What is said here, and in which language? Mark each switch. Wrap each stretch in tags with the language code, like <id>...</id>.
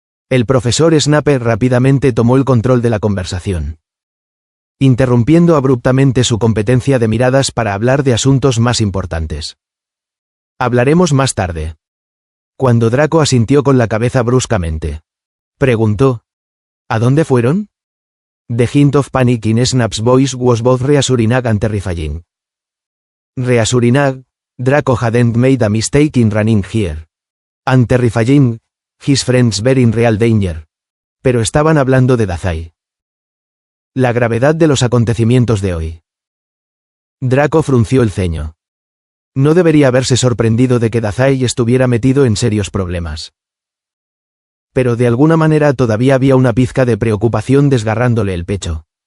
<es>El profesor Snape rápidamente tomó el control de la conversación. interrumpiendo abruptamente su competencia de miradas para hablar de asuntos más importantes. Hablaremos más tarde. Cuando Draco asintió con la cabeza bruscamente, preguntó: ¿A dónde fueron?</es> <en>The hint of panic in Snap's voice was both reassuring and terrifying. Reassuring, Draco hadn't made a mistake in running here. And terrifying, his friends were in real danger.</en> <es>Pero estaban hablando de Dazai. La gravedad de los acontecimientos de hoy. Draco frunció el ceño. No debería haberse sorprendido de que Dazai estuviera metido en serios problemas. Pero de alguna manera todavía había una pizca de preocupación desgarrándole el pecho.</es>